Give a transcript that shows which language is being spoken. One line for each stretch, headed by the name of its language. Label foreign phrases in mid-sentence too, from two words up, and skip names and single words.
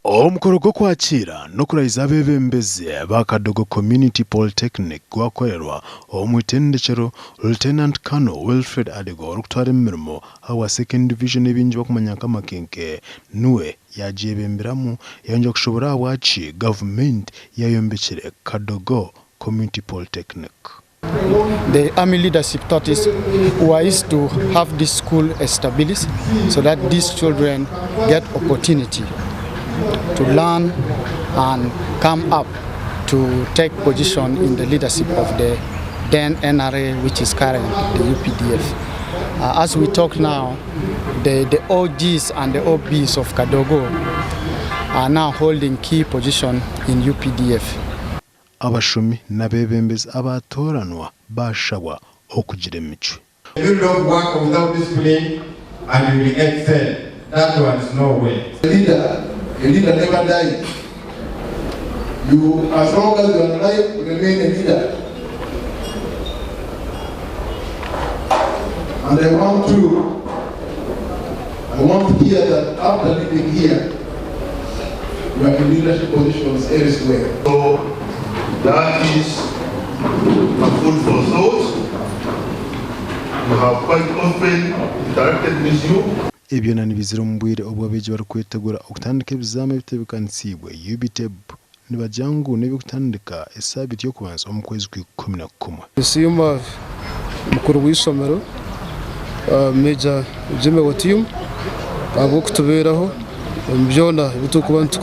Nyankole: Omukoro gwo kwakira no kurayiza abebembezi ba Kadogo Community Polytechnic gwakorerwa omwitendekero Lieutenant Colonel Wilfred Adego olukutwara emirimo hawa
English: second division
Nyankole: ebinji bakumanya nk'amakenke nuwe yajebemberamu yanja kushobora wachi government yayombekere Kadogo Community Polytechnic.
English: The army leadership thought it wise to have this school established so that these children get opportunity to learn and come up to take position in the leadership of the then NRA, which is current the UPDF. As we talk now, the OGs and the OBs of Kadogo are now holding key position in UPDF. Abashumi nabebembezi abatoranwa bashabwa okugira emico. You don't work without discipline and you will excel. That one is no way. A leader never dies. You, as long as you are alive, you remain a leader. And I want to hear that after living here, you have leadership positions elsewhere. So that is a food for thought. We have quite often interacted with you.
Nyankole: Ebyo nanibizira mbwire obwabeje barukwetegura okutandika ebizame bitebekansibwe UBTEB nibajangu nebikutandika esabiti yo kubanza omukwezi kwa 11. Siyuma mukuru w'isomero Major Jimmy Watiyum abo kutuberaho byona bitukuba ntukora